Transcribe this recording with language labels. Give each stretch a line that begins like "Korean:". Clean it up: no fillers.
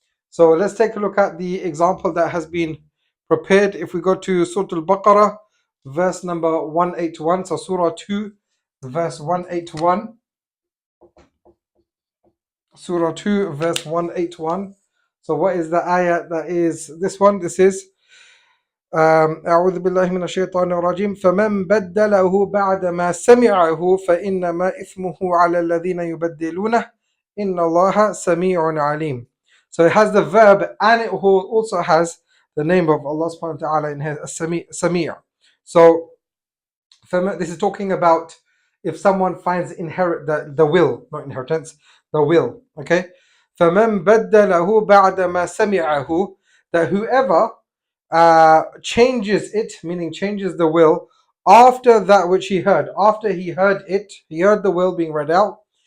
English: So let's take a look at the example that has been prepared. If we go to Surah Al-Baqarah, verse number 181, so Surah 2, verse 181. Surah 2, verse 181. So what is the ayah that is this one? This is
Arabic: أعوذ بالله من الشيطان الرجيم فمن بدله بعد ما سمعه فإنما إثمه على الذين يبدلونه إن الله سميع عليم.
English: So it has the verb and it also has the name of Allah subhanahu wa ta'ala in here, Sami'. So this is talking about if someone finds the will, not inheritance, the will. Okay,
Arabic: فمن بدله بعد ما سمعه,
English: that whoever changes it, meaning changes the will after that which he heard, after he heard it, he heard the will being read out.